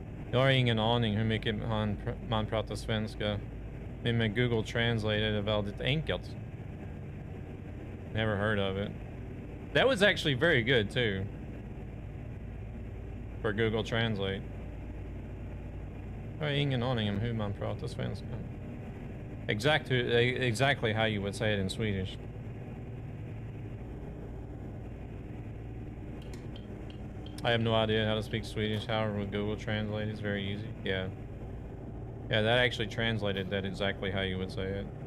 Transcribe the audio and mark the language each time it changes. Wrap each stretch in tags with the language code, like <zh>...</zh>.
<sv>Jag har ingen aning hur mycket man pratar svenska. Men med Google Translate är det väldigt enkelt.</sv> <en>Never heard of it. That was actually very good too. For Google Translate.</en> <sv>Jag har ingen aning om hur man pratar svenska.</sv> <en>Exactly how you would say it in Swedish. I have no idea how to speak Swedish. However, with Google Translate, it's very easy. Yeah. Yeah, that actually translated that exactly how you would say it.</en>